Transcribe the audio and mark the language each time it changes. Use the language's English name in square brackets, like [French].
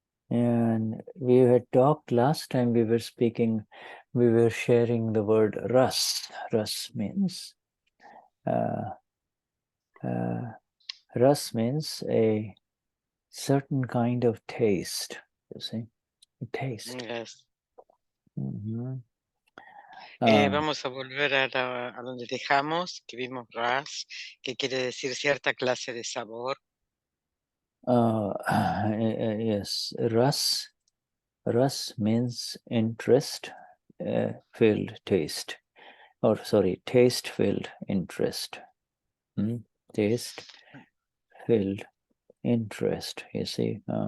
[English] And we had talked last time we were speaking, we were sharing the word ras. Ras means ras means a certain kind of taste, you see, a taste. Yes. Mm-hmm. [Spanish] Vamos a volver a donde dejamos, que vimos ras, que quiere decir cierta clase de sabor. [English] Yes, ras means interest filled taste, or sorry, taste filled interest. Taste filled interest, you see.